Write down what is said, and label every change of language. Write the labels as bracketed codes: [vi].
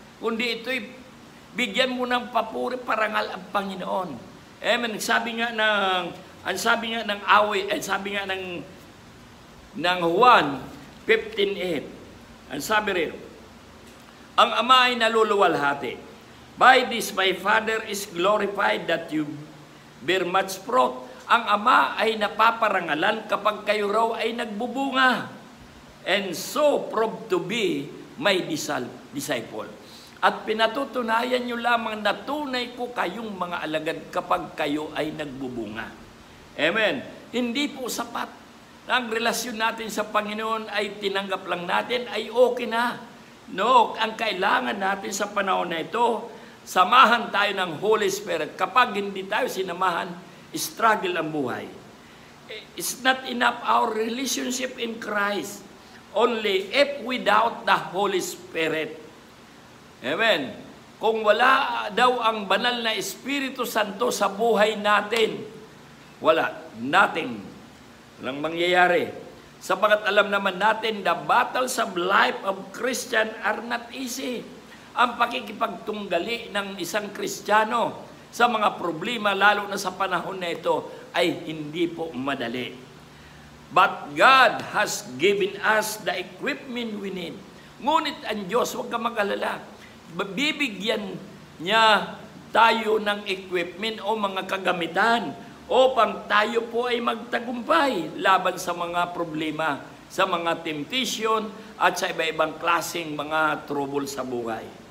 [tl] Kundi ito'y bigyan mo ng papuri, parangal ang Panginoon. Amen. Sabi nga ng awit, sabi nga ng Juan 15:8. Ang sabi rin, ang Ama ay naluluwalhati. [en] By this my Father is glorified that you bear much fruit. [tl] Ang Ama ay napaparangalan kapag kayo raw ay nagbubunga. [en] And so prove to be my disciple. [tl] At pinatutunayan nyo lamang na tunay ko kayong mga alagad kapag kayo ay nagbubunga. Amen. Hindi po sapat na ang relasyon natin sa Panginoon ay tinanggap lang natin, ay okay na. No, ang kailangan natin sa panahon na ito, samahan tayo ng Holy Spirit. Kapag hindi tayo sinamahan, struggle ang buhay. [en] It's not enough our relationship in Christ, only if without the Holy Spirit. Amen. [tl] Kung wala daw ang banal na Espiritu Santo sa buhay natin, wala, nothing. Walang mangyayari. Sapagat alam naman natin, [en] the battles of life of Christian are not easy. [tl] Ang pakikipagtunggali ng isang Kristiyano sa mga problema, lalo na sa panahon na ito, ay hindi po madali. [en] But God has given us the equipment we need. [tl] Ngunit ang Diyos, huwag ka mag-alala, bibigyan niya tayo ng equipment o mga kagamitan upang tayo po ay magtagumpay laban sa mga problema, sa mga temptation at sa iba-ibang klaseng mga trouble sa buhay.